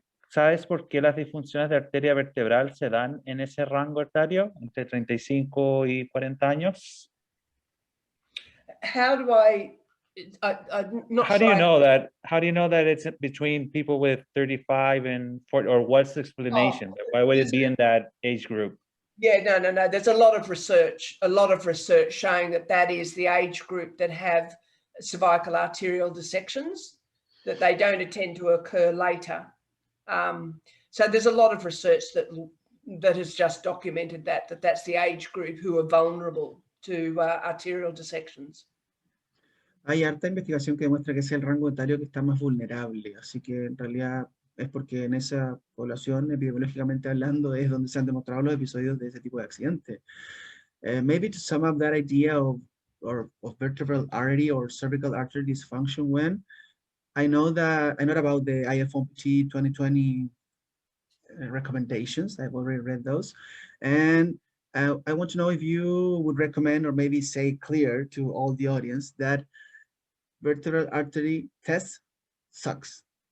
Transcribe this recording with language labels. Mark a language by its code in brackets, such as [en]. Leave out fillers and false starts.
[es] ¿Sabes por qué las disfunciones de arteria vertebral se dan en ese rango etario, entre 35 y 40 años? [en] How do I'm not How do you know that? How do you know that it's between people with 35 and 40, or what's the explanation? Why would it be in that age group? Yeah, no. There's a lot of research showing that that is the age group that have cervical arterial dissections, that they don't tend to occur later. So there's a lot of research that has just documented that's the age group who are vulnerable to arterial dissections. [es] Hay harta investigación que demuestra que es el rango etario que está más vulnerable, así que en realidad es porque en esa población, epidemiológicamente hablando, es donde se han demostrado los episodios de ese tipo de accidentes. [en] Maybe to sum up that idea of vertebral artery or cervical artery dysfunction, when I know about the IFOMPT 2020 recommendations. I've already read those, and I want to know if you would recommend or maybe say clear to all the audience that vertebral artery test sucks.